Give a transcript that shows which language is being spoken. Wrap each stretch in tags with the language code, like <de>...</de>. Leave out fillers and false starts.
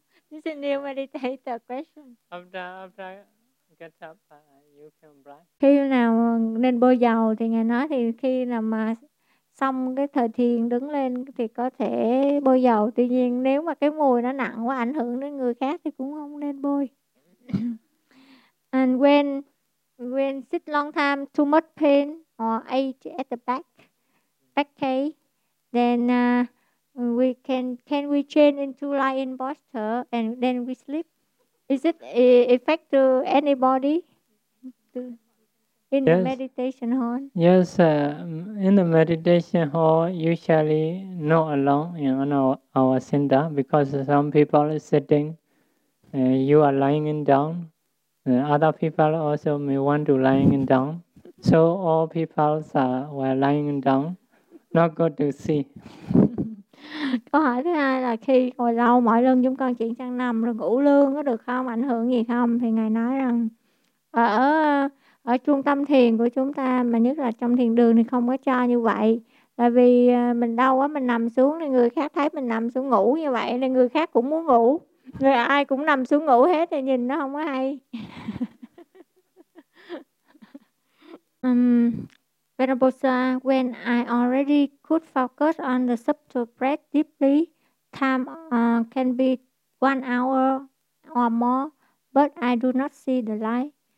<en>This is new meditator question. After get up, you can brush.</en> <vi>Khi nào nên bôi dầu thì ngài nói thì khi nào mà xong cái thời thiền đứng lên thì có thể bôi dầu. Tuy nhiên nếu mà cái mùi nó nặng quá ảnh hưởng đến người khác thì cũng không nên bôi.</vi> <en>And when sit long time, too much pain or ache at the back case, then we can change into lying posture and then we sleep. Is it effect to anybody in the meditation hall? Yes, in the meditation hall, usually not alone in our center, because some people are sitting, you are lying down. Other people also may want to lying down. So all people are were lying down, not good to see.</en> <vi>Câu hỏi thứ hai là khi ngồi lâu mỏi lưng chúng con chuyển sang nằm rồi ngủ lương có được không, ảnh hưởng gì không? Thì ngài nói rằng ở trung tâm thiền của chúng ta, mà nhất là trong thiền đường, thì không có cho như vậy. Tại vì mình đau quá, mình nằm xuống thì người khác thấy mình nằm xuống ngủ như vậy nên người khác cũng muốn ngủ, người ai cũng nằm xuống ngủ hết thì nhìn nó không có hay.</vi> <en>Venerable, when I already could focus on the subtle breath deeply, time can be 1 hour or more, but I do not see the light.</en>